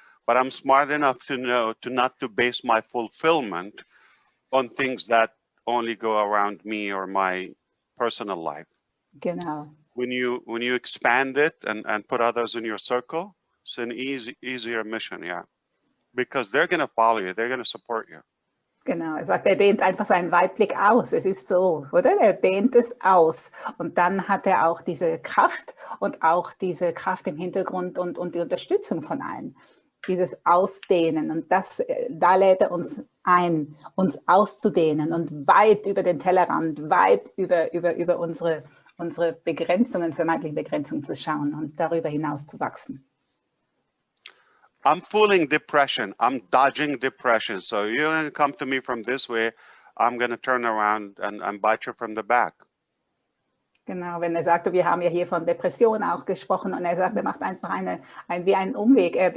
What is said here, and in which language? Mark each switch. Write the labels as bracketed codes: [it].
[en] But I'm smart enough to know not to base my fulfillment on things that only go around me or my personal life. [de] Genau. [en] When you expand it and put others in your circle, it's an easier mission, yeah. Because they're going to follow you, they're going to support you. [de] Genau, er sagt, er dehnt einfach seinen Weitblick aus. Es ist so, oder? Er dehnt es aus. Und dann hat er auch diese Kraft und auch diese Kraft im Hintergrund und die Unterstützung von allen. Dieses Ausdehnen. Und da lädt er uns ein, uns auszudehnen und weit über den Tellerrand, weit über unsere Begrenzungen, vermeintliche Begrenzungen zu schauen und darüber hinaus zu wachsen. [en] I'm fooling depression. I'm dodging depression. So you're going to come to me from this way. I'm going to turn around and bite you from the back. [de] Genau, wenn er sagt, wir haben ja hier von Depression auch gesprochen und er sagt, er macht einfach wie einen Umweg.